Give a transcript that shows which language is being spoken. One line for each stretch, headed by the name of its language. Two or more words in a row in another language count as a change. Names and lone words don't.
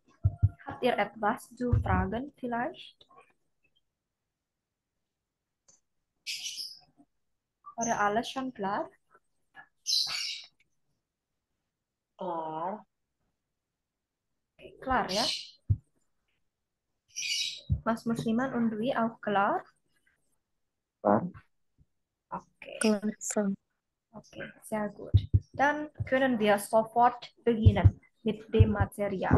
German: Habt ihr etwas zu fragen vielleicht? War alles schon klar? Klar. Klar ya. Mas Musliman und Dwi auch klar? Klar. Oke. Klar, Frau. Oke, sehr gut. Dann können wir sofort beginnen mit dem Material.